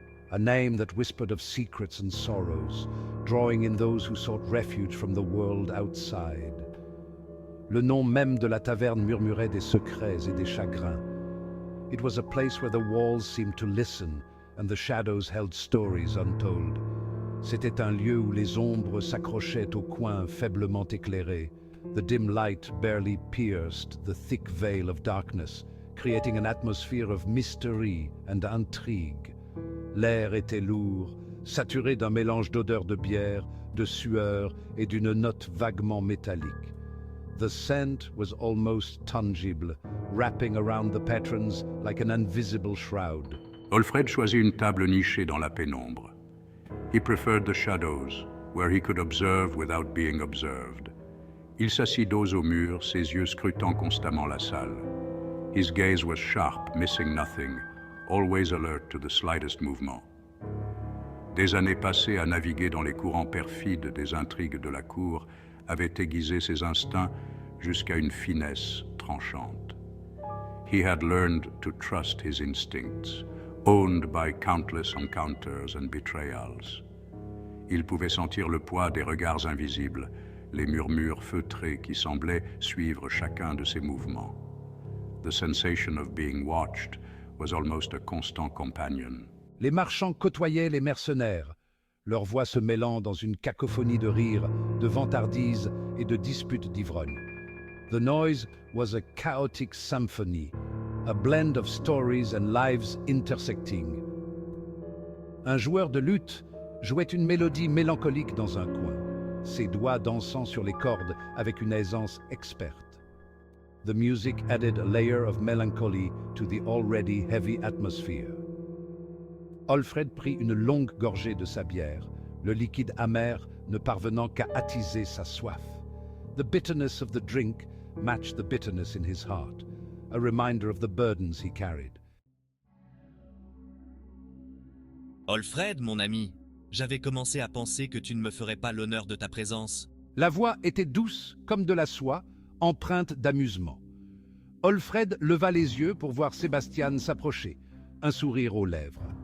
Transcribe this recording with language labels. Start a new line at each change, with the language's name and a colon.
English: A name that whispered of secrets and sorrows, drawing in those who sought refuge from the world outside.
French: Le nom même de la taverne murmurait des secrets et des chagrins.
English: It was a place where the walls seemed to listen and the shadows held stories untold.
French: C'était un lieu où les ombres s'accrochaient aux coins faiblement éclairés.
English: The dim light barely pierced the thick veil of darkness, creating an atmosphere of mystery and intrigue.
French: L'air était lourd, saturé d'un mélange d'odeurs de bière, de sueur et d'une note vaguement métallique.
English: The scent was almost tangible, wrapping around the patrons like an invisible shroud.
French: Alfred choisit une table nichée dans la pénombre.
English: He preferred the shadows, where he could observe without being observed.
French: Il s'assit dos au mur, ses yeux scrutant constamment la salle.
English: His gaze was sharp, missing nothing, always alert to the slightest movement.
French: Des années passées à naviguer dans les courants perfides des intrigues de la cour avaient aiguisé ses instincts jusqu'à une finesse tranchante.
English: He had learned to trust his instincts, owned by countless encounters and betrayals.
French: Il pouvait sentir le poids des regards invisibles, les murmures feutrés qui semblaient suivre chacun de ses mouvements.
English: The sensation of being watched was almost a constant companion.
French: Les marchands côtoyaient les mercenaires, leurs voix se mêlant dans une cacophonie de rires, de vantardises et de disputes d'ivrognes.
English: The noise was a chaotic symphony, a blend of stories and lives intersecting.
French: Un joueur de luth jouait une mélodie mélancolique dans un coin, ses doigts dansant sur les cordes avec une aisance experte.
English: The music added a layer of melancholy to the already heavy atmosphere.
French: Alfred prit une longue gorgée de sa bière, le liquide amer ne parvenant qu'à attiser sa soif.
English: The bitterness of the drink matched the bitterness in his heart, a reminder of the burdens he carried.
French: Alfred, mon ami, j'avais commencé à penser que tu ne me ferais pas l'honneur de ta présence. La voix était douce comme de la soie, empreinte d'amusement. Alfred leva les yeux pour voir Sébastian s'approcher, un sourire aux lèvres.